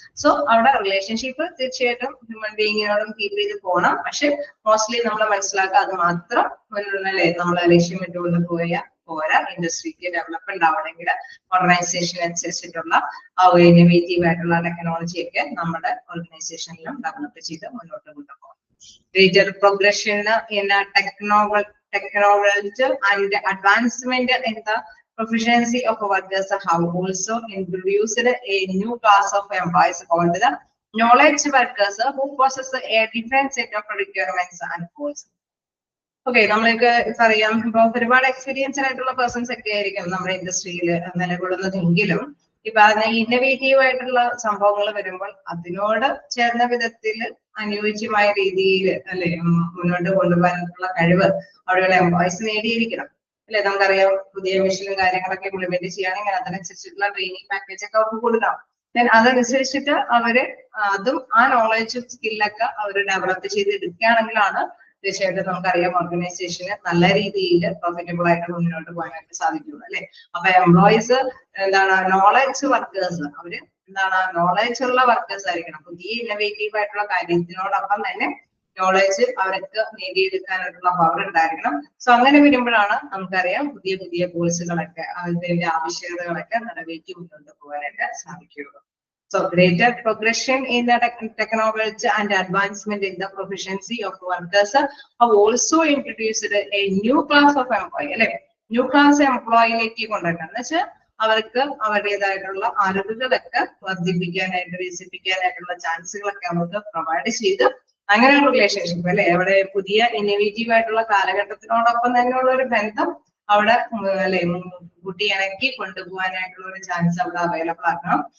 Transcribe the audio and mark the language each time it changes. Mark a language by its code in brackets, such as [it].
[ml] So അവിടെ relationship തീർച്ചയായിട്ടും human ബീയിങ്ങിനോടും keep ചെയ്ത് പോകണം. പക്ഷെ മോസ്റ്റ്ലി നമ്മൾ മനസ്സിലാക്കുക അത് മാത്രം അല്ലെ നമ്മളെ ലക്ഷ്യമിട്ടുകൊണ്ട് പോരാ. ഇൻഡസ്ട്രിക്ക് ഡെവലപ്മെന്റ് ആവണമെങ്കിൽ ഓർഗനൈസേഷൻ അനുസരിച്ചിട്ടുള്ള ആ ഇന്നോവേറ്റീവ് ആയിട്ടുള്ള ടെക്നോളജി ഒക്കെ നമ്മുടെ ഓർഗനൈസേഷനിലും ഡെവലപ്പ് ചെയ്ത് മുന്നോട്ട് കൊണ്ടുപോകണം. [en] Greater progression in technology and advancement in the proficiency of workers have also introduced a new class of employees called the knowledge workers who possess a different set of requirements and goals. [ml] Okay, നമ്മൾക്ക് അറിയാം ഇപ്പൊ ഒരുപാട് experience ആയിട്ടുള്ള persons ഒക്കെ ആയിരിക്കും നമ്മുടെ ഇൻഡസ്ട്രിയിൽ നിലകൊള്ളുന്നതെങ്കിലും ഇപ്പൊ അതിന് ഇന്നോവേറ്റീവ് ആയിട്ടുള്ള സംഭവങ്ങൾ വരുമ്പോൾ അതിനോട് ചേർന്ന വിധത്തിൽ അനുയോജ്യമായ രീതിയിൽ അല്ലെ മുന്നോട്ട് കൊണ്ടുപോകാനുള്ള കഴിവ് അവിടെയുള്ള എംപ്ലോയീസ് നേടിയിരിക്കണം അല്ലെ. നമുക്കറിയാം പുതിയ മെഷീനും കാര്യങ്ങളൊക്കെ ഇംപ്ലിമെന്റ് ചെയ്യുകയാണെങ്കിൽ അതിനനുസരിച്ചിട്ടുള്ള ട്രെയിനിങ് പാക്കേജ് ഒക്കെ അവർക്ക് കൊടുക്കണം. അതനുസരിച്ചിട്ട് അവര് അതും ആ നോളജും സ്കില്ലൊക്കെ അവർ ഡെവലപ്പ് ചെയ്ത് എടുക്കുകയാണെങ്കിലാണ് തീർച്ചയായിട്ടും നമുക്കറിയാം ഓർഗനൈസേഷന് നല്ല രീതിയിൽ പ്രോഫിറ്റബിൾ ആയിട്ട് മുന്നോട്ട് പോകാനായിട്ട് സാധിക്കുള്ളൂ അല്ലെ. അപ്പൊ എംപ്ലോയീസ് എന്താണ് നോളജ് വർക്കേഴ്സ്, അവര് എന്താണ് നോളജ് ഉള്ള വർക്കേഴ്സ് ആയിരിക്കണം. പുതിയ ഇന്നോവേറ്റീവ് ആയിട്ടുള്ള കാര്യത്തിനോടൊപ്പം തന്നെ നോളജ് അവർക്ക് നേടിയെടുക്കാനായിട്ടുള്ള പവർ ഉണ്ടായിരിക്കണം. സോ അങ്ങനെ വരുമ്പോഴാണ് നമുക്കറിയാം പുതിയ പുതിയ കോഴ്സുകളൊക്കെ അതിന്റെ ആവശ്യകതകളൊക്കെ നിറവേറ്റി മുന്നോട്ട് പോകാനായിട്ട് സാധിക്കുകയുള്ളൂ. [en] So greater progression in the technology and advancement in the proficiency of workers have also introduced a new class of employee. [ml] അല്ലെ, ന്യൂ ക്ലാസ് എംപ്ലോയിലേക്ക് കൊണ്ടുവരണം എന്ന് വെച്ചാൽ അവർക്ക് അവരുടേതായിട്ടുള്ള അറിവുകളൊക്കെ വർദ്ധിപ്പിക്കാനായിട്ട് വികസിപ്പിക്കാനായിട്ടുള്ള ചാൻസുകളൊക്കെ നമുക്ക് പ്രൊവൈഡ് ചെയ്ത് അങ്ങനെ ഒരു റിലേഷൻഷിപ്പ് അല്ലെ, അവിടെ പുതിയ ഇന്നോവേറ്റീവ് ആയിട്ടുള്ള കാലഘട്ടത്തിനോടൊപ്പം തന്നെയുള്ള ഒരു ബന്ധം അവിടെ അല്ലെ കുട്ടിയിണക്കി കൊണ്ടുപോകാനായിട്ടുള്ള ഒരു ചാൻസ് അവിടെ അവൈലബിൾ ആക്കണം.